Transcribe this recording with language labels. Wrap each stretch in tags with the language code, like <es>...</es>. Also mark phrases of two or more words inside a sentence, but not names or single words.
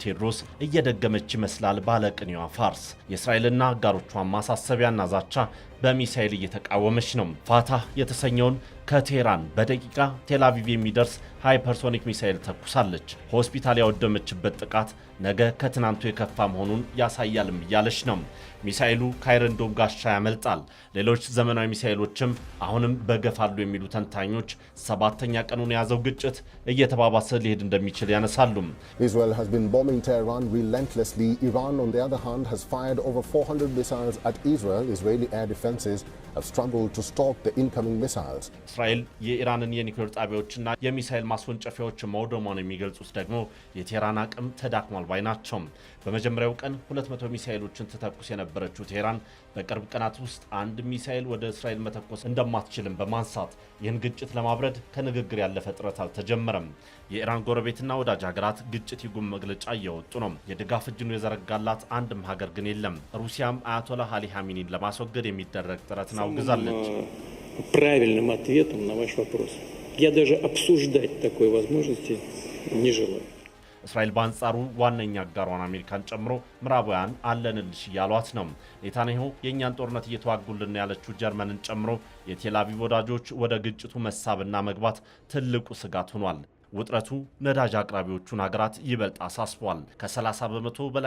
<am>ቴዎድሮስ እየደገመች ይመስላል ባለቅኔዋ ፋርስ። የእስራኤልና አጋሮቿን ማሳሰቢያና ዛቻ በሚሳኤል እየተቃወመች ነው። ፋታህ የተሰኘውን ከቴህራን በደቂቃ ቴልአቪቭ የሚደርስ ሃይፐርሶኒክ ሚሳኤል ተኩሳለች። ሆስፒታል ያወደመችበት ጥቃት ነገ ከትናንቱ የከፋ መሆኑን ያሳያልም እያለች ነው። ሚሳኤሉ ከአይረን ዶም ጋሻ ያመልጣል። ሌሎች ዘመናዊ ሚሳኤሎችም አሁንም በገፋሉ የሚሉ ተንታኞች ሰባተኛ ቀኑን የያዘው ግጭት እየተባባሰ ሊሄድ እንደሚችል ያነሳሉ።</am> <en>Israel has been bombing Tehran relentlessly. Iran, on the other hand, has fired over 400 missiles at Israel. Israeli air defenses have struggled to stop the incoming missiles.</en> <am>እስራኤል የኢራንን የኒውክሌር ጣቢያዎችና የሚሳኤል ማስወንጨፊያዎች መውደሟን የሚገልጹት ደግሞ የቴህራን አቅም ተዳክሟል ባይ ናቸው። በመጀመሪያው ቀን 200 ሚሳኤሎችን ትተኩስ የነበረችው ቴህራን በቅርብ ቀናት ውስጥ አንድ ሚሳኤል ወደ እስራኤል መተኮስ እንደማትችልም በማንሳት ይህን ግጭት ለማብረድ ከንግግር ያለፈ ጥረት አልተጀመረም። የኢራን ጎረቤትና ወዳጅ ሀገራት ግጭት ይጉም መግለጫ እየወጡ ነው። የድጋፍ እጅኑ የዘረጋላት አንድም ሀገር ግን የለም። ሩሲያም አያቶላህ አሊ ኻሜኒን ለማስወገድ የሚደረግ ጥረትን አውግዛለች።</am> <ru>правильным ответом на ваш вопрос. Я даже обсуждать такой возможности не желаю.</ru> <am>እስራኤል በአንጻሩ ዋነኛ አጋሯን አሜሪካን ጨምሮ ምዕራባውያን አለንልሽ እያሏት ነው። ኔታንያሁ የእኛን ጦርነት እየተዋጉልን ያለችው ጀርመንን ጨምሮ የቴልአቪቭ ወዳጆች ወደ ግጭቱ መሳብና መግባት ትልቁ ስጋት ሆኗል። ውጥረቱ ነዳጅ አቅራቢዎቹን ሀገራት ይበልጥ አሳስቧል። ከ30 በመቶ በላይ</am>